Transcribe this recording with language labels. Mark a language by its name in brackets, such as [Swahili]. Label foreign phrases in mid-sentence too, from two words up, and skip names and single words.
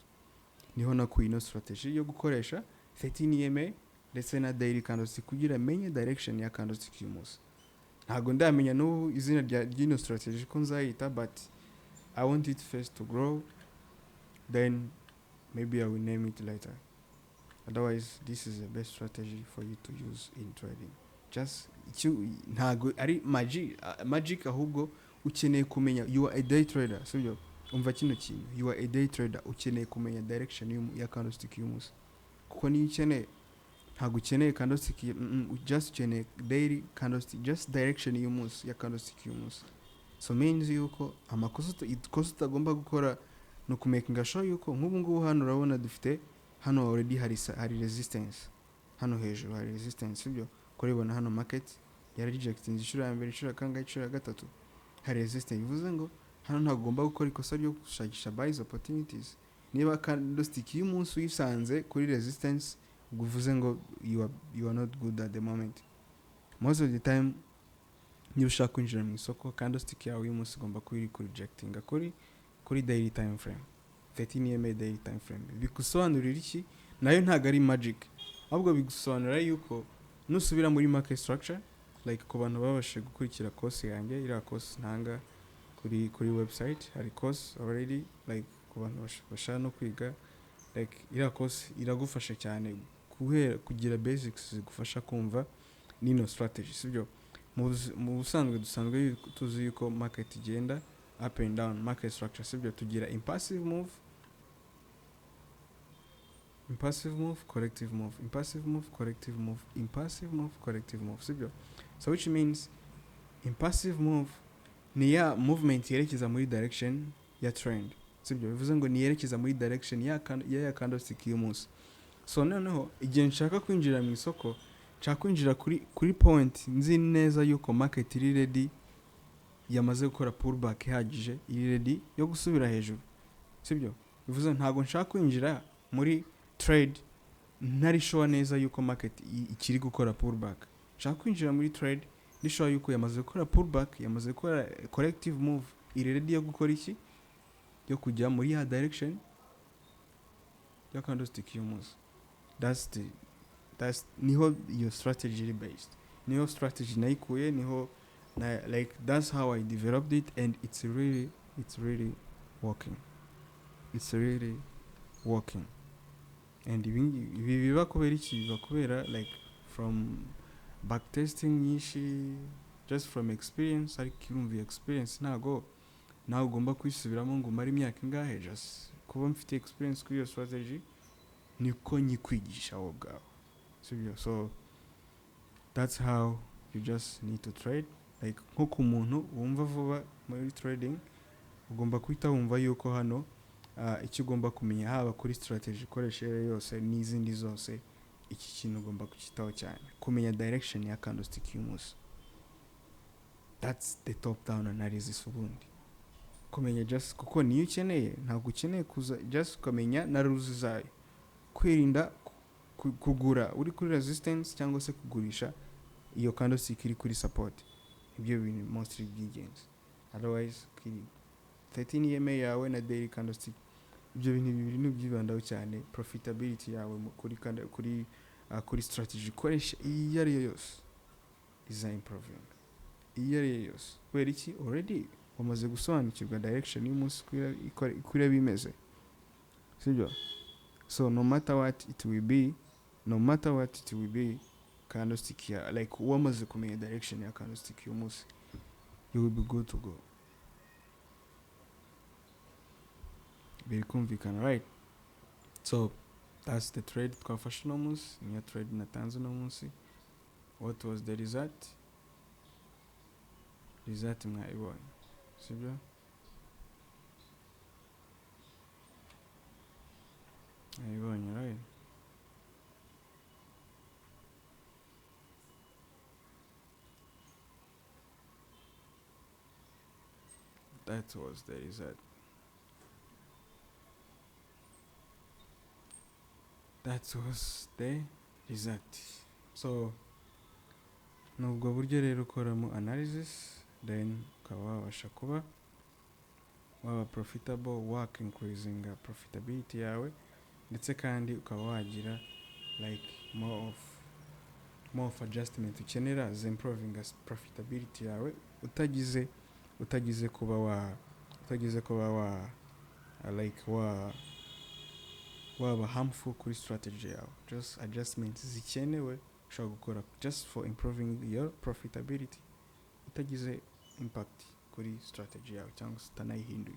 [Kinyarwanda] Niho nakuye ino strategy yo gukoresha 13 EMA ndetse na [English] daily candlestick [Kinyarwanda] kugira menye direction ya candlestick y'umunsi. Ntago ndamenya no izina ry'ino strategy ko nzayita, [English] but I want it first to grow, then maybe I will name it later. Otherwise this is the best strategy for you to use in trading. [Kinyarwanda] Just ntago ari magic ahubwo ukeneye kumenya, [English] you are a day trader, so [Kinyarwanda] umva kino kintu, [English] you are a day trader, [Kinyarwanda] ukeneye kumenya direction ya candlestick y'umunsi. Kuko ni ukeneye, ntago ukeneye candlestick just ukeneye [English] daily candlestick, [Kinyarwanda] just direction y'umunsi ya candlestick y'umunsi. [English] So means [Kinyarwanda] yuko amakosa utagomba gukora no kumakinga sure yuko nk'ubu ngubu hano urabona dufite hano already hari resistance hano hejuru, hari resistance, sibyo. Kuribona hano market yari rejecting inshuro ya mbere, inshuro kangahe, inshuro ya gatatu, hari resistance. Bivuze ngo hano ntagomba gukora ikosa ryo gushakisha [English] buys opportunities. [Kinyarwanda] Niba candlestick y'umunsi uyisanze kuri resistance, bivuze ngo [English] you are not good at the moment. Most of the time [Kinyarwanda] niba ushaka kwinjira mu isoko, candlestick yawe y'umunsi igomba kuba iri rejectinga kuri [English] daily time frame, 13 EMA daily time frame. [Kinyarwanda] Bigusobanurira iki? Nayo ntago ari magic, ahubwo bigusobanurira yuko nusubira muri [English] market structure, [Kinyarwanda] like ku bantu babashe gukurikira course yanjye, ira course ntanga kuri website, hari course already, like ku bantu bashaka no kwiga, like ira course iragufasha cyane kugira basics zigufasha kumva nino strategy, sibyo. Mu busanzwe tuzi yuko market igenda [English] up and down, market structure, [Kinyarwanda] sibyo. [English] Tugira impulsive move, corrective move, impulsive move, corrective move, impulsive move, corrective move, sibyo. So which means impulsive move [Kinyarwanda] ni ya movement yerekeza muri direction ya trend, sibyo. Bivuze ngo ni yerekeza muri direction ya candlestick y'umunsi. So noneho igihe nshaka kwinjira mu isoko, nshaka kwinjira kuri point nzi neza yuko market iri ready, yamaze gukora pullback ihagije, iri ready yo gusubira hejuru, sibyo. Bivuze ntago nshaka kwinjira muri trade ntari sure neza yuko market ikiri gukora pullback. Nshaka kwinjira muri trade ni sure yuko yamaze gukora pullback, yamaze gukora [English] corrective move, [Kinyarwanda] iri ready yo gukora iki, yo kujya muri ya direction ya candlestick y'umunsi. [English] That's niho your strategy based, [Kinyarwanda] niho strategy naikuye, niho [English] like that's how I developed it, and it's really working. [Kinyarwanda] and ibi biba kubera iki? Biba kubera [English] like from backtesting [Kinyarwanda] nyinshi, [English] just from experience. [Kinyarwanda] Ariko urumva experience ntago nawe ugomba kwisubiramo ngo umare imyaka ingahe. Just kuba mfite experience kuri iyo strategy niko nyikwigisha wowe ubwawe, sibyo? [English] So that's how you just need to trade. [Kinyarwanda] Like nko ku muntu wumva vuba muri trading, ugomba kwita wumva yuko hano icyo ugomba kumenya haba kuri strategy ukoresha yose n'izindi zose, iki kintu ugomba kucyitaho cyane, kumenya direction ya candlestick y'umunsi. [English] That's the top down analysis ubundi. [Kinyarwanda] Kumenya just kuko niyo ukeneye, ntabwo ukeneye kuza just ukamenya na rules zayo. Kwirinda kugura uri kuri resistance cyangwa se kugurisha iyo candlestick iri kuri support, ibyo bintu mostly by'ingenzi. Otherwise 13 EMA yawe na daily candlestick, ibyo bintu bibiri n'ubyibandaho cyane. Profitability yawe kuri strategy ukoresha iyo ari yo yose iza improving, iyo ari yo yose. Kubera iki? Already wamaze gusobanukirwa direction y'umunsi kuri bimeze, sibyo? [English] So no matter what it will be, candlestick ya like [Kinyarwanda] wamaze kumenya direction ya candlestick y'umunsi, [English] you will be good to go. [Kinyarwanda] Biri kumvikana, [English] right? So that's the trade [Kinyarwanda] twafashe uno munsi, niyo trade natanze uno munsi. [English] What was the result? Result [Kinyarwanda] mwayibonye, sibyo? Mwayibonye, [English] right? That was the result. [Kinyarwanda] So nubwo buryo rero ukoramo analysis, then ukaba wabasha kuba waba profitable, [English] work increasing profitability [Kinyarwanda] yawe, ndetse kandi ukaba wagira like [English] more of adjustment [Kinyarwanda] ukenera [English] as improving as profitability [Kinyarwanda] yawe, utagize kuba wa like waba harmful kuri strategy yawe. [English] Just adjustments [Kinyarwanda] zikenewe ushobora gukora [English] just for improving your profitability, [Kinyarwanda] utagize impact kuri strategy yawe cyangwa se utanayihinduye.